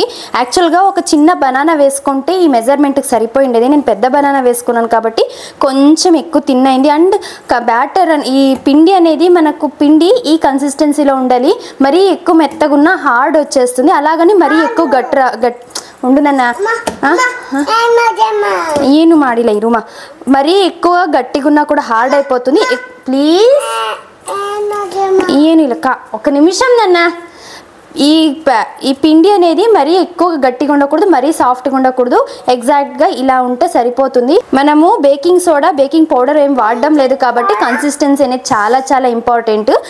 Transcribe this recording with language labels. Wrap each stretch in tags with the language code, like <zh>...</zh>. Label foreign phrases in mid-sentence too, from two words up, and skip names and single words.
<te>యాక్చువల్గా ఒక చిన్న బనానా వేసుకుంటే ఈ మెజర్మెంట్కి సరిపోయిండేది. నేను పెద్ద బనానా వేసుకున్నాను కాబట్టి కొంచెం ఎక్కువ తిన్నైంది.</te> <en>and batter</en> <te>ఈ పిండి అనేది మనకు ఈ కన్సిస్టెన్సీలో ఉండాలి. మరీ ఎక్కువ మెత్తగా ఉన్న హార్డ్ వచ్చేస్తుంది. అలాగని మరీ ఎక్కువ ఉండు నాన్న.</te> <kn>ಏನು ಮಾಡಿಲ್ಲ ಇರುಮಾ.</kn> <te>మరీ ఎక్కువ గట్టిగా ఉన్నా కూడా హార్డ్ అయిపోతుంది. ప్లీజ్ ఏను ఇలా ఒక నిమిషం నాన్న. ఈ పిండి అనేది మరీ ఎక్కువ గట్టిగా ఉండకూడదు, మరీ సాఫ్ట్గా ఉండకూడదు. ఎగ్జాక్ట్గా ఇలా ఉంటే సరిపోతుంది. మనము</te> <en>baking soda baking powder</en> <te>ఏం వాడడం లేదు కాబట్టి కన్సిస్టెన్సీ అనేది చాలా చాలా ఇంపార్టెంట్.</te>